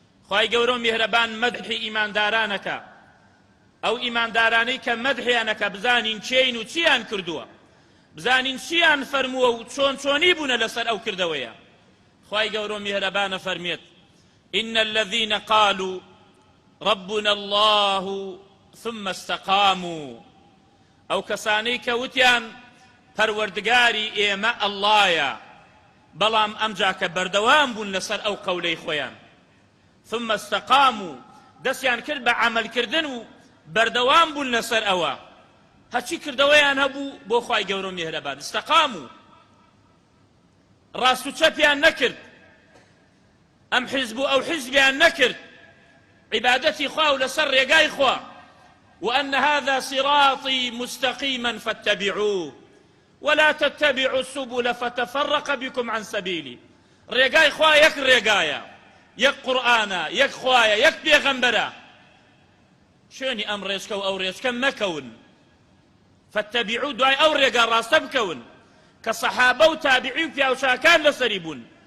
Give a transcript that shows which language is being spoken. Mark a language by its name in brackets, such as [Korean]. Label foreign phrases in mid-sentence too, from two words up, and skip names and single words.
[Central Kurdish] خوای گەورە و میهرەبان مەدحی ئیماندارانەکە، ئەو ئیماندارانەی کە مەدحیانەکە بزانین چێین و چیان کردووە، بزانین چیان فەرمووە و چۆن چۆنی بوونە لەسەر ئەو کردەوەیە. خوای گەورە و میهرەبانە فەرمێت: [Arabic] إن الذين قالوا ربنا الله ثم استقاموا، [Central Kurdish] ئەو کەسانەی کە وتیان پەروەردگاری ئێمە ئەڵڵایە، بەڵام ئەمجا کە بەردەوام بوون لەسەر ئەو قەولەی خۆیان، [Arabic] ثم استقاموا، [Central Kurdish] دەستیان کرد بە عەمەلکردن و بەردەوام بوون لەسەر ئەوە، هەچی کردەوەیان هەبوو بۆ خوای گەورە و میهرەبان، استقاموا، ڕاست و چەپیان نەکرد، ئەم حیزب و ئەو حیزبیان نەکرد، عیبادەتی خوا و لەسەر ڕێگای خوا. [Arabic] وأن هذا صراطي مستقيما فاتبعوه ولا تتبعوا السبل فتفرق بكم عن سبيلي. [Central Kurdish] ڕێگای خوا یەک ڕێگایە، یەک قورئانە، یەک خوایە، یەک پێغەمبەرە، شوێنی ئەم ڕێچکە و ئەو ڕێچکە مەکەون، فاتبعوا، دوای ئەو ڕێگا ڕاستە بکەون کە سەحابە و تابعی و پیاوچاکان لەسەری بوون.